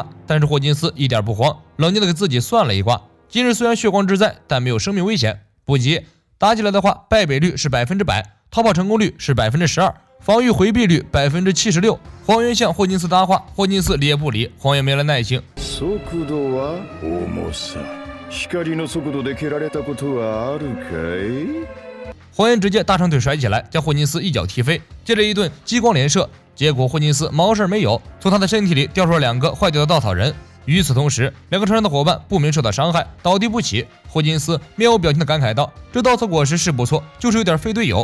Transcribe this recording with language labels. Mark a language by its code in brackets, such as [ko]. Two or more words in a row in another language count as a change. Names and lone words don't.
[zh] 但是霍金斯一点不慌，冷静地给自己算了一卦，今日虽然血光之灾，但没有生命危险。不急，打起来的话，败北率是100%，逃跑成功率是12%，防御回避率76%。黄猿向霍金斯搭话，霍金斯理也不理，黄猿没了耐性。 [ja] 速度は重さ。光の速度で蹴られたことはあるかい？ [zh] 黄猿直接大长腿甩起来，将霍金斯一脚踢飞，接着一顿激光连射，结果霍金斯毛事没有，从他的身体里掉出了2个坏掉的稻草人。与此同时，2个船上的伙伴不明受到伤害，倒地不起。霍金斯面无表情地感慨道：“这稻草果实是不错，就是有点非队友。